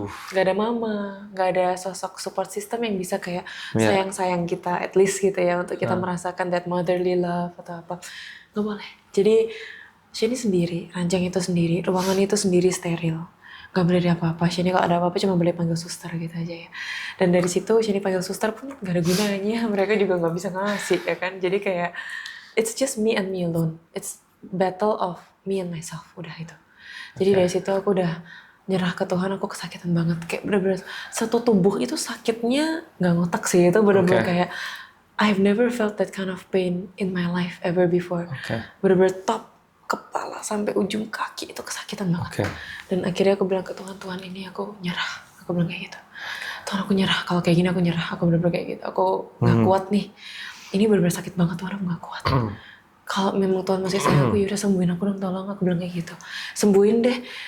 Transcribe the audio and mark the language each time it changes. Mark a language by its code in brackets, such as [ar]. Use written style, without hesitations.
[id] Nggak ada mama, nggak ada sosok support system yang bisa kayak sayang kita [en] at least [id] gitu ya, untuk kita merasakan [en] that motherly love [id] atau apa. Nggak boleh. Jadi Sheni sendiri, ranjang itu sendiri, ruangan itu sendiri steril. Gak boleh ada apa-apa. Sheni kalau ada apa-apa cuma boleh panggil suster gitu aja ya. Dan dari situ Sheni panggil suster pun gak ada gunanya. Mereka juga gak bisa ngasih ya kan. Jadi kayak [en] it's just me and me alone. It's battle of me and myself. [id] Udah itu. Jadi dari situ aku udah nyerah ke Tuhan. Aku kesakitan banget. Kayak bener-bener satu tubuh itu sakitnya gak ngotak sih. Itu bener-bener kayak [en] I've never felt that kind of pain in my life ever before. [id] Bener-bener top kepala sampai ujung kaki itu kesakitan banget. Dan akhirnya aku bilang ke Tuhan, ini aku nyerah. Aku bilang kayak gitu. Tuhan, aku nyerah. Kalau kayak gini aku nyerah. Aku bener-bener kayak gitu. Aku gak kuat nih. Ini bener-bener sakit banget Tuhan, aku gak kuat. Kalau memang Tuhan masih sayang aku, yaudah sembuhin aku dong, tolong. Aku bilang kayak gitu. Sembuhin deh.